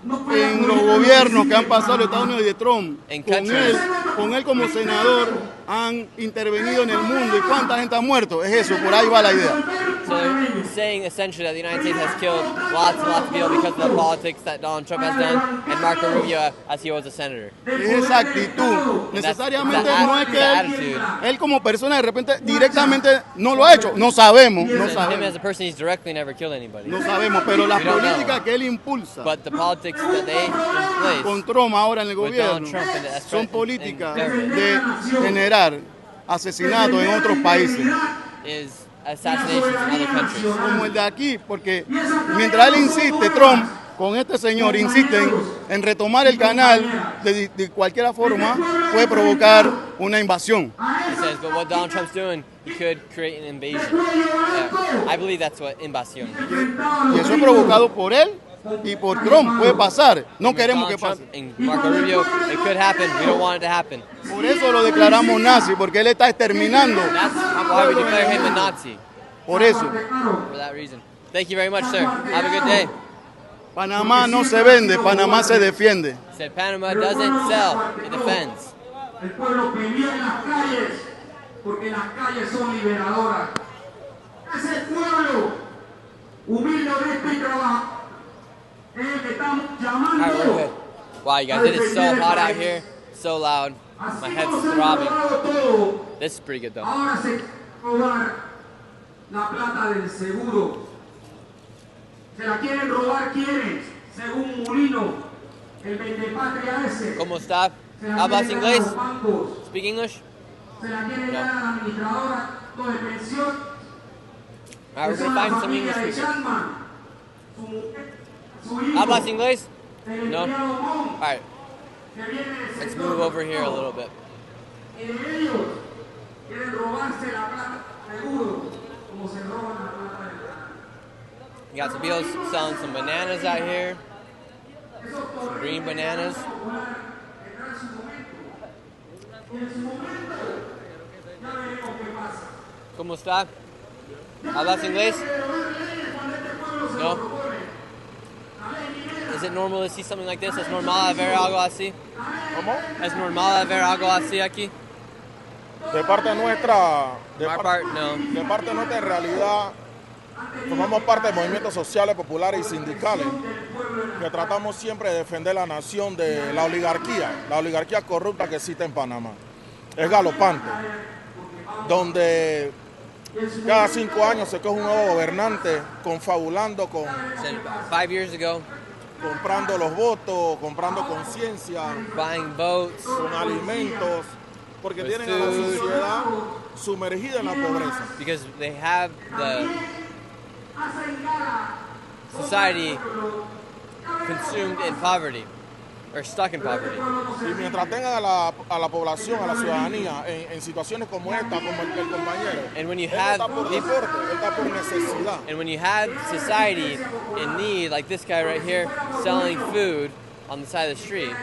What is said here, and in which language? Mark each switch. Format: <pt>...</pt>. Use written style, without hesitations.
<es>En los gobiernos que han pasado los Estados Unidos y de Trump, con él como senador, han intervenido en el mundo. ¿Y cuánta gente ha muerto? Es eso, por ahí va la idea.</es> <en>So they're saying essentially that the United States has killed lots and lots of people because of the politics that Donald Trump has done and Marco Rubio as he was a senator.</en> <es>Es esa actitud. Necesariamente no es que él como persona de repente directamente no lo ha hecho. No sabemos. No sabemos.</es> <en>Him as a person, he's directly never killed anybody.</en> <es>No sabemos, pero las políticas que él impulsa</es> <en>But the politics that they place</en> <es>con Trump ahora en el gobierno son políticas de generar asesinatos en otros países.</es> <en>Is assassinations in other countries.</en> <es>Como el de aquí, porque mientras él insiste, Trump con este señor insisten en retomar el canal de cualquier forma, puede provocar una invasión.</es> <en>He says, but what Donald Trump's doing, he could create an invasion. Yeah. I believe that's what invasión.</en> <es>Y eso es provocado por él y por Trump. Puede pasar. No queremos que pase.</es> <en>Marco Rubio, it could happen. We don't want it to happen.</en> <es>Por eso lo declaramos nazi, porque él está exterminando.</es> <en>That's why we declare him a Nazi.</en> <es>Por eso.</es> <en>For that reason. Thank you very much, sir. Have a good day.</en> <es>Panamá no se vende, Panamá se defiende.</es> <en>He said Panama doesn't sell, it defends.</en> <es>El pueblo pelea en las calles porque las calles son liberadoras. Ese pueblo humilde, honesto y trabajador es el que estamos llamando.</es> <en>All right, we're good. Wow, you guys, it is so hot out here, so loud. My head's throbbing. This is pretty good though.</en> <es>Ahora se robar la plata del seguro. Se la quieren robar, según Mulino, el vendepatria ese. ¿Cómo está? ¿Hablas inglés?</es> <en>Speak English?</en> <es>Se la quieren dar a la administradora de pensión.</es> <en>All right, we're gonna find some English speakers.</en> <es>¿Hablas inglés? No?</es> <en>All right. Let's move over here a little bit.</en> <es>Quieren robarse la plata del seguro, como se roban la plata del</es> <en>You got some people selling some bananas out here. Some green bananas.</en> <es>¿Cómo está? ¿Hablas inglés? No.</es> <en>Is it normal to see something like this?</en> <es>¿Es normal ver algo así? ¿Cómo? ¿Es normal ver algo así aquí? De parte nuestra, De parte nuestra en realidad, formamos parte de movimientos sociales, populares y sindicales que tratamos siempre de defender la nación de la oligarquía corrupta que existe en Panamá. Es galopante, donde cada 5 años se coge un nuevo gobernante confabulando con</es> <en>5 years ago,</en> <es>comprando los votos, comprando conciencia,</es> <en>buying votes,</en> <es>con alimentos, porque tienen a la sociedad sumergida en la pobreza.</es> <en>Because they have the society consumed in poverty, or stuck in poverty.</en> <es>Y mientras tengan a la población, a la ciudadanía, en situaciones como esta, como el compañero,</es> <en>And when you</en> <es>él</es> <en>have</en> <es>está por deporte, él está por necesidad.</es> <en>And when you have society in need, like this guy right here, selling food on the side of the street,</en>